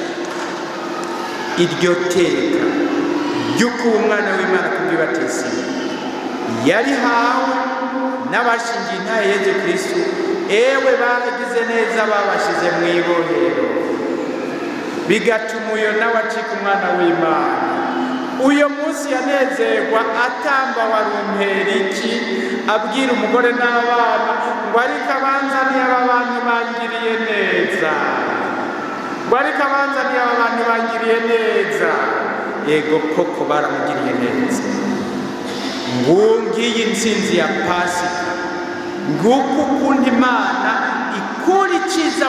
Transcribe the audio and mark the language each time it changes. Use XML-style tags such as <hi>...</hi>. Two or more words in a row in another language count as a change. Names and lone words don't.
<rn>Iryo teka ry'uko umwana w'Imana kubw'ibatisimu yari hawe n'abashingiye intahe Yezu Kristu, ewe baragize neza babashize mu ibohero, bigatuma uyo nawe acika umwana w'Imana. Uyo munsi yanezerwa atamba warumpera iki, abwira umugore n'abana ngo ariko abanzaniye aba bantu bangiriye neza, ngo ariko abanzaniye aba bantu bangiriye neza. Yego koko baramugiriye neza. Ngiyi intsinzi ya Pasika, nguko ukuntu Imana ikura icyiza</rn>